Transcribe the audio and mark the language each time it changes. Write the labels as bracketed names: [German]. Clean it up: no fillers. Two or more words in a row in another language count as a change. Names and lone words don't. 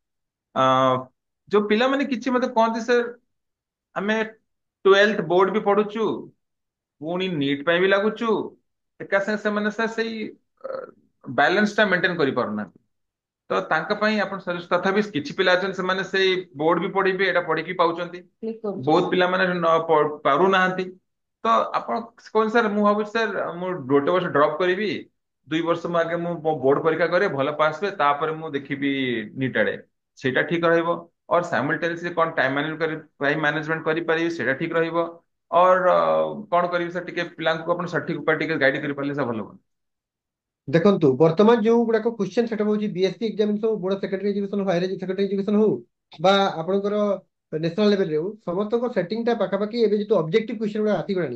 [Odia] ଅ ଯୋଉ ପିଲାମାନେ କିଛି ମତେ କହନ୍ତି ସାର୍ ଆମେ 12th ବୋର୍ଡ ବି ପଢୁଛୁ ପୁଣି ନିଟ୍ ପାଇଁ ବି ଲାଗୁଛୁ, ଏକା ସାଙ୍ଗେ ସେମାନେ ସାର୍ ସେଇ ବାଲାନ୍ସ ଟା ମେଣ୍ଟେନ କରିପାରୁନାହାନ୍ତି, ତ ତାଙ୍କ ପାଇଁ ଆପଣ ତଥାପି କିଛି ପିଲା ଅଛନ୍ତି ସେମାନେ ସେଇ ବୋର୍ଡ ବି ପଢିବେ ଏଇଟା ପଢିକି ପାଉଛନ୍ତି, କ୍ଲିକ୍ ବହୁତ କରୁଛନ୍ତି। ପିଲାମାନେ ପାରୁନାହାନ୍ତି। ତ ଆପଣ କହୁଛନ୍ତି ସାର୍ ମୁଁ ଭାବୁଛି ସାର୍ ମୁଁ ଗୋଟେ ବର୍ଷ ଡ୍ରପ୍ କରିବି, 2 ବର୍ଷ ମୁଁ ଆଗେ ମୁଁ ବୋର୍ଡ ପରୀକ୍ଷା କରେ ଭଲ ପାସ୍ ହୁଏ ତାପରେ ମୁଁ ଦେଖିବି ନିଟ୍ ଆଡେ, ସେଇଟା ଠିକ ରହିବ? और साइमल्टेनियसली कौन [English] time management [Odia] କରିପାରିବି ସେଇଟା ଠିକ ରହିବ? और କଣ କରିବି ସାର୍ ଟିକେ ପିଲାଙ୍କୁ ଆପଣ ସଠିକ ଉପାୟ ଟିକେ ଗାଇଡ କରିପାରିଲେ ସାର୍ ଭଲ ହୁଅନ୍ତା। ଦେଖନ୍ତୁ ବର୍ତ୍ତମାନ ଯୋଉ ଗୁଡାକ କ୍ୱେଶ୍ଚନ ସେଟା ହଉଛି [English] BSE examination [Odia] ହଉ, ବୋର୍ଡ ସେକେଣ୍ଡାରୀ ଏଜୁକେସନ ହଉ, ହାୟର ସେକେଣ୍ଡାରୀ ଏଜୁକେସନ ହଉ ବା ଆପଣଙ୍କର [English] national level [Odia] ହଉ, ସମସ୍ତଙ୍କ ସେଟିଂଟା ପାଖାପାଖି ଏବେ ଯେହେତୁ [English] objective question [Odia] ଗୁଡା ଆସିଗଲାଣି।